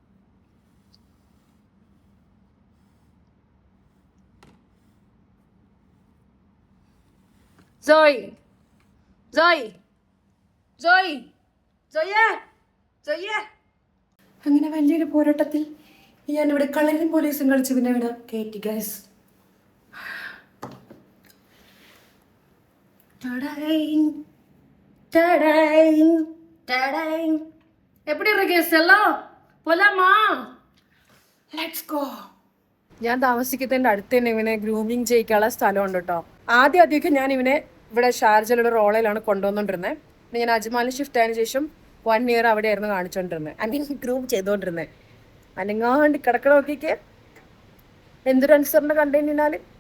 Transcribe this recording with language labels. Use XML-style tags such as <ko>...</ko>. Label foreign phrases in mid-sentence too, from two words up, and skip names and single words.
<ml>ജോയ് ജോയ് ജോയ് ജോയേ ജോയേ. അങ്ങനെ വലിയൊരു പോരാട്ടത്തിൽ ഞാനിവിടെ കളരിയും പോലീസും കളിച്ച് പിന്നെ ഇവിടെ കയറ്റി ഗൈസ്.</ml> <ta>எப்படி இருக்கு செல்லம், போலாமா?</ta> <en>let's go.</en> <ml>ഞാൻ താമസിക്കുന്നതിൻ്റെ അടുത്ത് തന്നെ ഇവനെ ഗ്രൂമിങ് ചെയ്യിക്കാനുള്ള സ്ഥലമുണ്ട് കേട്ടോ. ആദ്യമൊക്കെ ഞാൻ ഇവനെ ഇവിടെ ഷാർജയിലുള്ള റോളയിലാണ് കൊണ്ടുവന്നുകൊണ്ടിരുന്നത്. പിന്നെ ഞാൻ അജ്മാലിൽ ഷിഫ്റ്റ് ആയതിനു ശേഷം 1 ഇയർ അവിടെയായിരുന്നു കാണിച്ചുകൊണ്ടിരുന്നത്.</ml> <en>I mean groom</en> <ml>ചെയ്തുകൊണ്ടിരുന്നത്. അനങ്ങാണ്ട് കിടക്കണ നോക്കിക്ക് എന്തൊരു അനുസരണ കണ്ടു കഴിഞ്ഞാൽ.</ml>